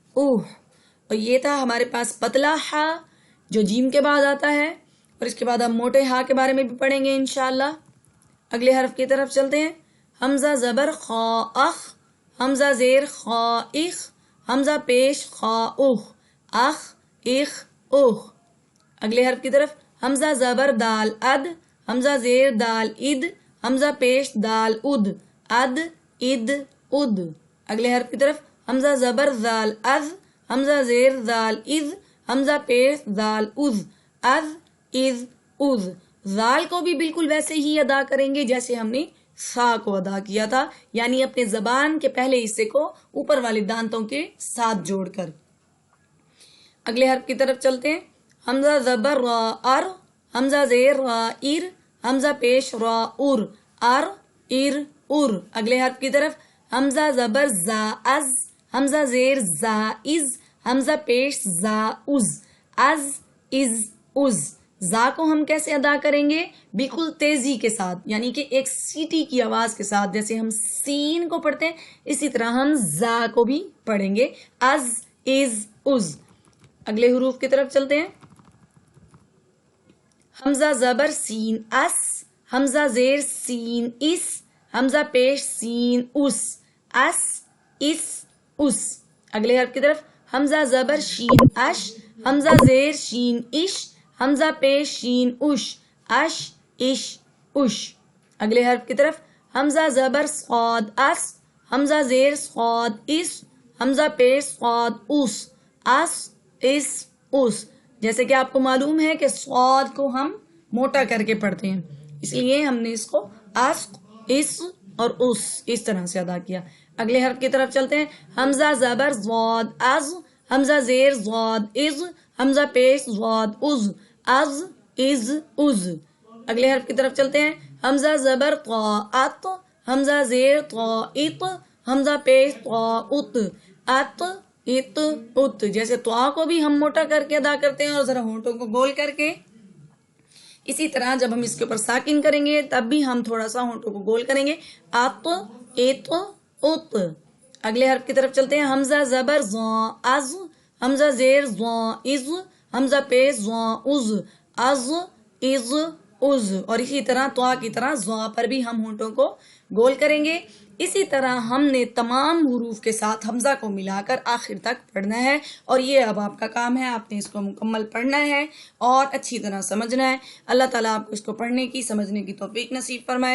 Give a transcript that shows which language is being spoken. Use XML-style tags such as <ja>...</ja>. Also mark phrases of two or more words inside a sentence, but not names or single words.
<ur>اور اور یہ تھا ہمارے پاس پتلا ہا جو جیم کے بعد آتا ہے، اور اس کے بعد ہم موٹے ہا کے بارے میں بھی پڑھیں گے انشاءاللہ۔ اگلے حرف کی طرف چلتے ہیں۔ حمزہ زبر خا اخ، حمزہ زیر خا اخ، حمزہ پیش خا اخ، اخ اخ اخ۔ اگلے حرف کی طرف۔ حمزہ زبر دال اد، حمزہ زیر دال اد، حمزہ پیش دال اد، اد اد اد۔ اگلے حرف کی طرف۔ حمزہ زبر زال از، حمزہ زیر زال از، حمزہ پیش زال از، از از از۔ زال کو بھی بالکل ویسے ہی ادا کریں گے جیسے ہم نے سا کو ادا کیا تھا، یعنی اپنے زبان کے پہلے حصے کو اوپر والے دانتوں کے ساتھ جوڑ کر۔ اگلے حرف کی طرف چلتے ہیں۔ حمزہ زبر را ار، حمزہ زیر را ار، حمزہ پیش را ار، ار ار ار۔ اگلے حرف کی طرف۔ حمزہ زبر زا از، حمزہ زیر زا از، حمزہ پیش زا از، از از از۔ زا کو ہم کیسے ادا کریں گے؟ بالکل تیزی کے ساتھ، یعنی کہ ایک سیٹی کی آواز کے ساتھ، جیسے ہم سین کو پڑھتے ہیں اسی طرح ہم زا کو بھی پڑھیں گے، از از از۔ اگلے حروف کی طرف چلتے ہیں۔ حمزہ زبر سین اس، حمزہ زیر سین اس، حمزہ پیش سین اس، اس اس اس۔ اگلے حرف کی طرف۔ حمزہ زبر شین اش، حمزہ زیر شین اش، حمزہ پیش شین اش، اش اش اش۔ اگلے حرف کی طرف۔ حمزہ زبر صاد اس، حمزہ زیر صاد اس، حمزہ پیش صاد اس، اس اس اس۔ جیسے کہ آپ کو معلوم ہے کہ صاد کو ہم موٹا کر کے پڑھتے ہیں، اس لیے ہم نے اس کو اس اس اور اس طرح سے ادا کیا۔ اگلے حرف کی طرف چلتے ہیں۔ حمزہ زبر زاد از، حمزہ زیر زاد از، حمزہ پیش زاد از، از از از۔ اگلے حرف کی طرف چلتے ہیں۔ حمزہ زبر طاعت، حمزہ زیر طاعت، حمزہ پیش طاعت، ات ات ات۔ جیسے طا کو بھی ہم موٹا کر کے ادا کرتے ہیں اور ذرا ہونٹوں کو گول کر کے، اسی طرح جب ہم اس کے اوپر ساکن کریں گے تب بھی ہم تھوڑا سا ہونٹوں کو گول کریں گے، ات ات ات۔ اگلے حرف کی طرف چلتے ہیں۔ حمزہ زبر زا از، حمزہ زیر زا از، حمزہ پیش زا از، از از از۔ اور اسی طرح طا کی طرح زا پر بھی ہم ہونٹوں کو گول کریں گے۔ اسی طرح ہم نے تمام حروف کے ساتھ حمزہ کو ملا کر آخر تک پڑھنا ہے، اور یہ اب آپ کا کام ہے، آپ نے اس کو مکمل پڑھنا ہے اور اچھی طرح سمجھنا ہے۔ اللہ تعالیٰ آپ کو اس کو پڑھنے کی، سمجھنے کی توفیق نصیب فرمائے۔</ur>